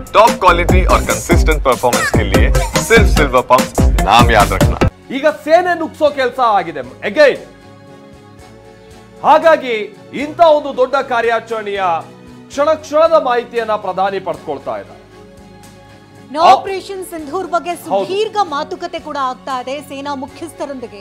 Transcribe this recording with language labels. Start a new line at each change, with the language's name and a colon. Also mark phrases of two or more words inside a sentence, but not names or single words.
English: top quality
Hindi: और
English: consistent performance
Hindi: के लिए सिर्फ सिल्वर पंप नाम याद रखना।
Kannada: ಈಗ ಸೇನೆ ನುಗ್ಸೋ ಕೆಲಸ ಆಗಿದೆ ಅಗೈನ್. ಹಾಗಾಗಿ ಇಂಥ ಒಂದು ದೊಡ್ಡ ಕಾರ್ಯಾಚರಣೆಯ ಕ್ಷಣದ ಮಾಹಿತಿಯನ್ನ ಪ್ರಧಾನಿ ಪಡೆದುಕೊಳ್ತಾ ಇದ್ದಾರೆ. ಆಪರೇಷನ್ ಸಿಂಧೂರ್ ಬಗ್ಗೆ ಸುದೀರ್ಘ ಮಾತುಕತೆ ಕೂಡ ಆಗ್ತಾ ಇದೆ ಸೇನಾ ಮುಖ್ಯಸ್ಥರೊಂದಿಗೆ.